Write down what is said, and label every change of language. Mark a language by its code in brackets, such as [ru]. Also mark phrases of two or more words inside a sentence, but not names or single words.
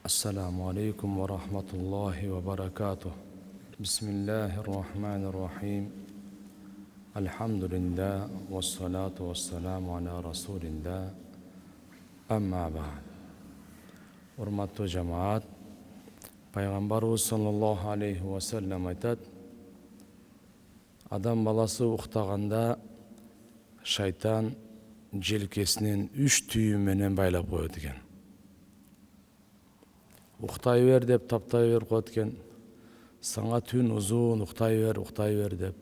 [ar] السلام عليكم ورحمة الله وبركاته. بسم الله الرحمن الرحيم الحمد لله والصلاة والسلام على رسول الله. أما بعد. [tr] Hurmatlı cemaat, Peygamberimiz [ar] صلى الله عليه وسلم [ky] aytат: Адам баласы уктаганда шайтан желкесинин 3 түйү менен байлап коет экен. Уктай бер деп таптай бер коет экен. Саңа түн узун уктай бер деп.